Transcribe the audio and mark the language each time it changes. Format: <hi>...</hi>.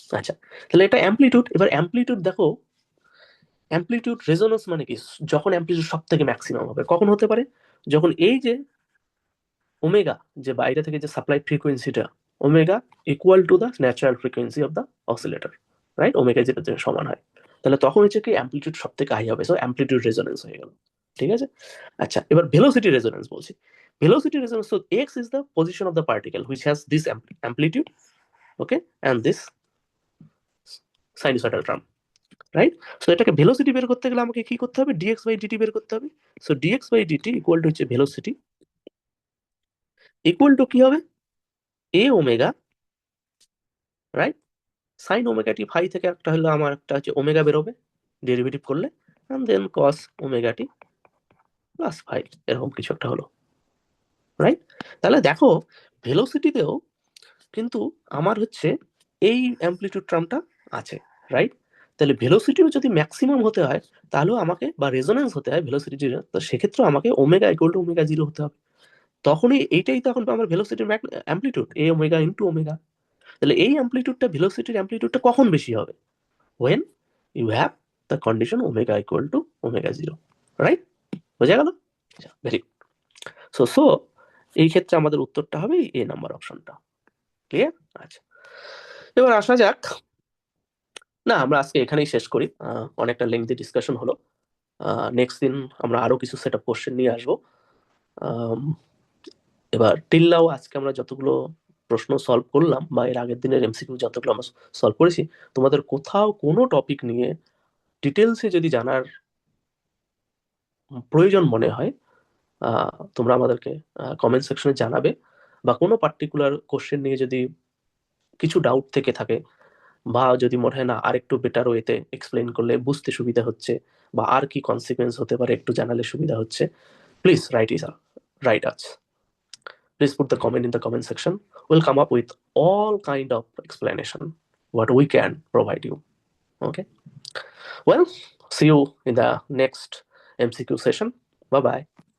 <bn>আচ্ছা, তাহলে এটা অ্যামপ্লিটিউড। এবার অ্যামপ্লিটিউড দেখো, অ্যামপ্লিটিউড রেজোনেন্স মানে কি, যখন অ্যামপ্লিটিউড সব থেকে ম্যাক্সিমাম হবে, কখন হতে পারে, যখন এই যে ওমেগা, যে বাইরে থেকে যে supply ফ্রিকোয়েন্সিটা omega</bn> <en>equal to the natural frequency of the oscillator,</en> <bn>right? Omega যেটা সমান হয়, তাহলে তখন হচ্ছে কি অ্যামপ্লিটিউড সব থেকে হাই হবে, সো অ্যামপ্লিটিউড রেজোনেন্স হয়ে গেল, ঠিক আছে? আচ্ছা, এবার ভেলোসিটি রেজোনেন্স বলছি।</bn> <en>Velocity resonance, so x is the position of the particle which has this amplitude, okay, and this sinusoidal term, right?</en> <bn>So এটাকে ভেলোসিটি বের করতে গেলে আমাকে কি করতে হবে, dx বাই dt বের করতে হবে। So dx by dt equal to হচ্ছে ভেলোসিটি, ইকুয়াল টু কি হবে, a omega, right, sine omega t phi থেকে একটা হলো আমার একটা হচ্ছে ওমেগা বেরোবে ডেরিভেটিভ করলে,</bn> <en>and then cos omega t plus 5</en> <bn>এরকম কিছু একটা হলো,</bn> <en>Right?</en> <bn>তাহলে দেখো ভেলোসিটিতেও কিন্তু আমার হচ্ছে এই অ্যামপ্লিটিউড টার্মটা আছে, রাইট? তাহলে ভেলোসিটিও যদি ম্যাক্সিমাম হতে হয় তাহলেও আমাকে, বা রেজোন্যান্স হতে হয় ভেলোসিটি জিরো, তো সেক্ষেত্রে আমাকে omega equal to omega zero হতে হবে। তখনই এইটাই তো এখন আমার ভেলোসিটির অ্যামপ্লিটিউড, এ ওমেগা ইন্টু ওমেগা। তাহলে এই অ্যামপ্লিটিউডটা, ভেলোসিটির অ্যামপ্লিটিউডটা কখন বেশি হবে?</bn> <en>when you have the condition omega equal to omega zero, right?</en> <bn>বোঝা গেল? Very good. সো এই ক্ষেত্রে আমাদের উত্তরটা হবে এ নাম্বার অপশনটা। ক্লিয়ার? আচ্ছা, এবার আসা যাক, না আমরা আজকে এখানেই শেষ করি, অনেকটা লেংথি ডিসকাশন হলো। নেক্সট দিন আমরা আরো কিছু সেট আপ কোশ্চেন নিয়ে আসবো। এবার টিল নাও আজকে আমরা যতগুলো প্রশ্ন সলভ করলাম, বা এর আগের দিনের এমসিকিউ যতগুলো আমরা সলভ করেছি, তোমাদের কোথাও কোনো টপিক নিয়ে ডিটেলসে যদি জানার প্রয়োজন মনে হয়, তোমরা আমাদেরকে কমেন্ট সেকশনে জানাবে, বা কোনো পার্টিকুলার কোশ্চেন নিয়ে যদি কিছু ডাউট থেকে থাকে, বা যদি মনে হয় না আরেকটু বেটার ওয়েতে এক্সপ্লেন করলে বুঝতে সুবিধা হচ্ছে, বা আর কি কনসিকুয়েন্স হতে পারে একটু জানালে সুবিধা হচ্ছে,</bn> <en>Please write us. Please put the comment in the comment section. We'll come up with all kind of explanation what we can provide you. Okay. Well, see you in the next MCQ session. Bye bye.</en>